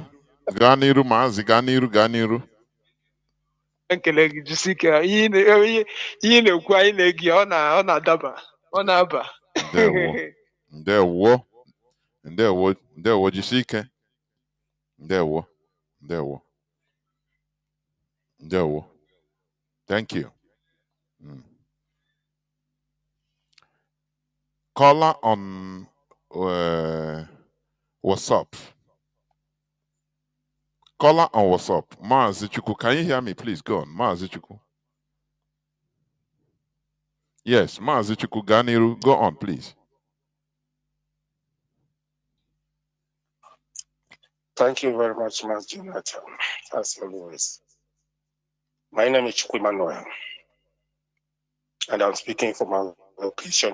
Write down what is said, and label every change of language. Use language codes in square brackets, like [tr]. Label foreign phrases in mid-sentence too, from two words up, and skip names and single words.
[ig] Mazi Ganiru. Ekele gị jisike ihe na-ekwu anyị na-egi ọ na-adaba ọ na-aba Ndewo jisike ndewo [en] thank you. Caller on WhatsApp. Caller on WhatsApp. Mazi Chuku, can you hear me? Please go on. Mazi Chuku. Yes, Mazi Chuku Ganiru. Go on, please. Thank you very much, Mazi Jonathan, as always. My name is Chukwemmanuel, and I'm speaking from my location.